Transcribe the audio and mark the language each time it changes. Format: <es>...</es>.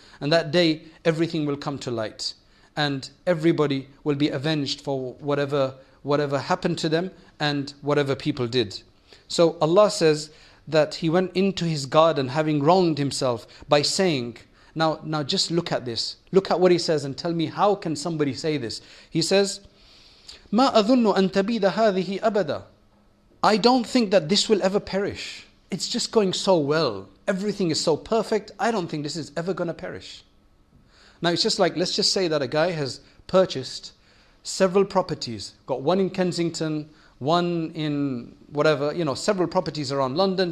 <en>And that day, everything will come to light. And everybody will be avenged for whatever happened to them and whatever people did. So Allah says that he went into his garden having wronged himself by saying, now just look at this. Look at what he says and tell me, how can somebody say this? He says,</en> <ar>مَا أَظُنُّ أَن تَبِيدَ هَذِهِ أَبَدًا.</ar> <en>I don't think that this will ever perish. It's just going so well. Everything is so perfect. I don't think this is ever going to perish. Now it's just like, let's just say that a guy has purchased several properties. Got one in Kensington, one in whatever, several properties around London.</en>